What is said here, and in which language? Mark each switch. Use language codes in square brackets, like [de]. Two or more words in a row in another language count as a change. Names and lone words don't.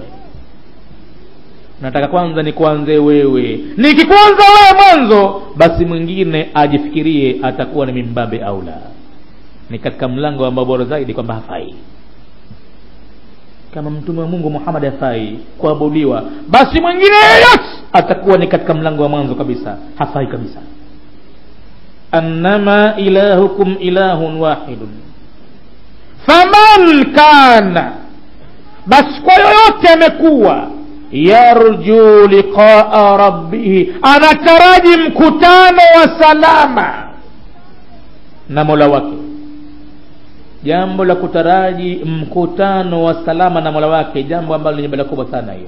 [sw] Nataka kwanza ni kuanze wewe, nikikuanza wewe mwanzo, basi mwingine ajifikirie atakuwa ni mimbabe aula, ni katika mlango ambao bora zaidi kwamba hafai. Kama mtume wa Mungu Muhammad hafai kuabudiwa, basi mwingine yote atakuwa ni katika mlango wa mwanzo kabisa, hafai kabisa. [ar] أنما إلهكم إله واحد فمن كان, [sw] basi kwa yoyote amekuwa, [ar] يرجو لقاء ربه, [sw] anataraji mkutano wa salama na Mola wake. Jambo la kutaraji mkutano wa salama na Mola wake, jambo ambalo ni jambo kubwa sana hiyo.